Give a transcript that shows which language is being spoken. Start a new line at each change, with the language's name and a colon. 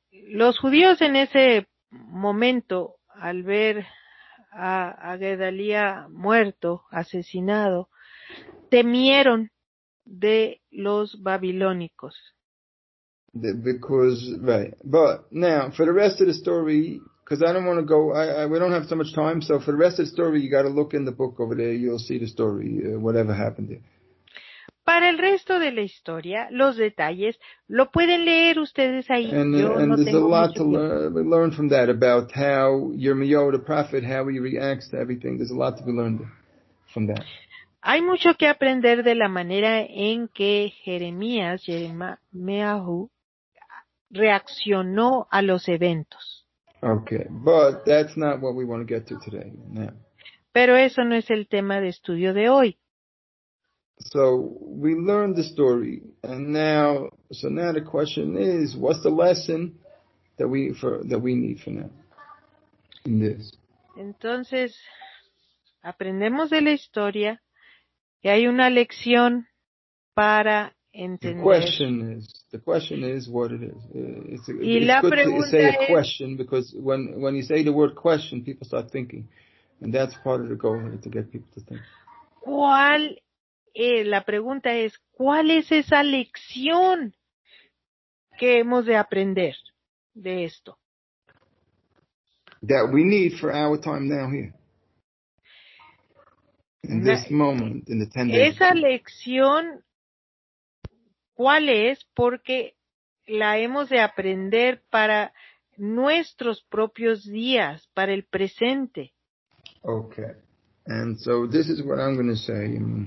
Spanish: los judíos en ese momento, al ver a Gedalía muerto, asesinado, temieron de los babilónicos.
English: Because, right. But now, for the rest of the story, because I don't want to go, we don't have so much time, so for the rest of the story, you got to look in the book over there, you'll see the story, whatever happened there.
Spanish: Para el resto de la historia, los detalles, lo pueden leer ustedes ahí.
English: And there's a lot to learn from that about how Yirmiyahu the prophet, how he reacts to everything. There's a lot to be learned from that.
Spanish: Hay mucho que aprender de la manera en que Jeremías, Yirmiyahu, reaccionó a los eventos.
English: Okay, but that's not what we want to get to today. Now.
Spanish: Pero eso no es el tema de estudio de hoy.
English: So we learned the story, and now the question is, what's the lesson that we need for now in this?
Spanish: Entonces, aprendemos de la historia y hay una lección para entender.
English: The question is what it is. It's good to say a question, because when you say the word question, people start thinking, and that's part of the goal, to get people to think.
Spanish: La pregunta es, ¿cuál es esa lección que hemos de aprender de esto?
English: That we need for our time now here. In this moment, in the 10 days.
Spanish: Esa lección, ¿cuál es? Porque la hemos de aprender para nuestros propios días, para el presente.
English: Okay. And so this is what I'm going to say.